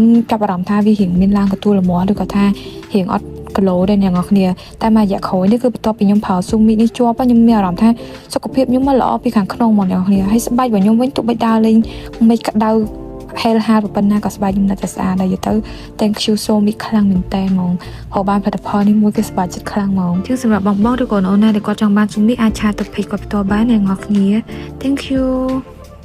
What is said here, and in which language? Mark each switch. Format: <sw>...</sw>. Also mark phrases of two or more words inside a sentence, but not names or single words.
<km>ចាប់អារម្មណ៍ថាវារៀងមានឡើងកទួលលមាស់ឬក៏ថារៀងអត់គីឡូដែរអ្នកនរគ្នាតែមួយរយៈក្រោយនេះគឺបន្ទាប់ពីខ្ញុំប្រើស៊ូមីនេះជាប់ខ្ញុំមានអារម្មណ៍ថាសុខភាពខ្ញុំមកល្អពីខាងក្នុងហ្មងអ្នកនរគ្នាហើយស្បែករបស់ខ្ញុំវិញទោះបីដើរលេងមេឃក្តៅហេលហាលប៉ុណ្ណាក៏ស្បែកខ្ញុំនៅតែស្អាតដែរទៅ</km> <en>thank you so much</en> <km>ខ្លាំងមែនតើហ្មងព្រោះបានផលិតផលនេះមួយគឺស្បែកចិត្តខ្លាំងហ្មងជាងសម្រាប់បងឬក៏អូនណាដែលគាត់ចង់បានស៊ូមីអាចឆាតទៅពេកគាត់ផ្ទាល់បានអ្នកនរគ្នា</km> <en>thank you</en>